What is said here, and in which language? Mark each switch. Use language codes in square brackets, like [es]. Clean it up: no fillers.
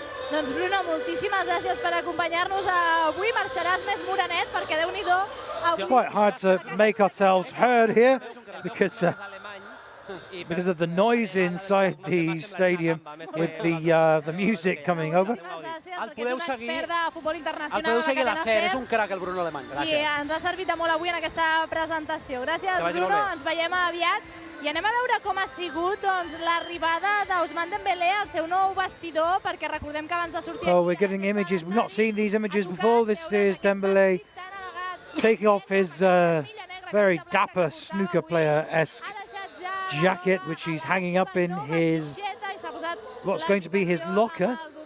[ca] Doncs Bruno, moltíssimes gràcies per acompanyar-nos avui. Marxaràs més morenet perquè Déu-n'hi-do. [en] It's quite hard to make ourselves heard here because of the noise inside the stadium with the music coming over. [ca] El podeu seguir a la SER, és un crac el Bruno Alemany. I ens ha servit de molt avui en aquesta presentació. Gràcies, Bruno, ens veiem aviat. I anem a veure com ha sigut l'arribada d'Ousmane Dembélé al seu nou vestidor, perquè recordem que abans de sortir... [en] So we're getting images, we've not seen these images before. This is Dembélé taking off his very dapper snooker player-esque jacket, which he's hanging up in his, what's going to be his locker.